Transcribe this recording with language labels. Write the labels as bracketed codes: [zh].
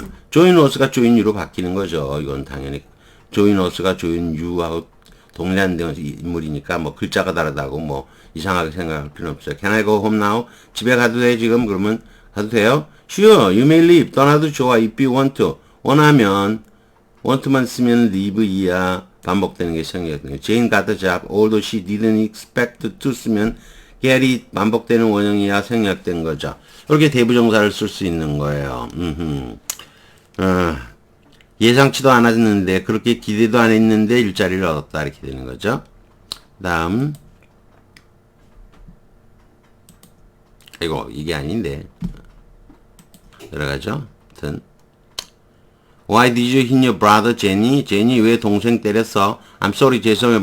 [ko] join us가 join you로 바뀌는 거죠. 이건 당연히 join us가 join you하고 동일한 인물이니까 뭐 글자가 다르다고 뭐 이상하게 생각할 필요는 없어요. [en] Can I go home now? [ko] 집에 가도 돼 지금? 그러면 가도 돼요? [en] Sure, you may leave. [ko] 떠나도 좋아. [en] If you want to. [ko] 원하면 want만 쓰면 leave 이하 반복되는 게 생략되는 거예요. [en] Jane got the job, although she didn't expect to [ko] 쓰면 [en] get it [ko] 반복되는 원형이야 생략된 거죠. 이렇게 대부정사를 쓸 수 있는 거예요. 예상치도 않았는데 그렇게 기대도 안 했는데 일자리를 얻었다 이렇게 되는 거죠. 다음 이거 이게 아닌데 들어가죠. [en] 아무튼 Why did you hit your brother, Jenny? [ko] 제니 왜 동생 때렸어? [en] I'm sorry, [ko] 죄송해요.